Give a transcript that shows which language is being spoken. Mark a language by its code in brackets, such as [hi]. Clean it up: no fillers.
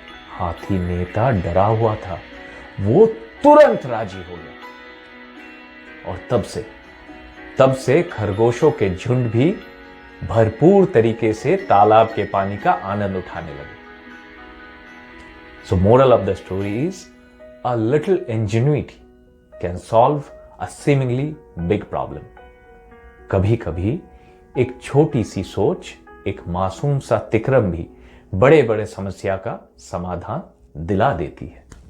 [hi] हाथी नेता डरा हुआ था, वो तुरंत राजी हो गया और तब से खरगोशों के झुंड भी भरपूर तरीके से तालाब के पानी का आनंद उठाने लगे। [en] So moral of the story is, a little ingenuity can solve a seemingly big problem. [hi] कभी कभी एक छोटी सी सोच, एक मासूम सा तिक्रम भी बड़े बड़े समस्या का समाधान दिला देती है।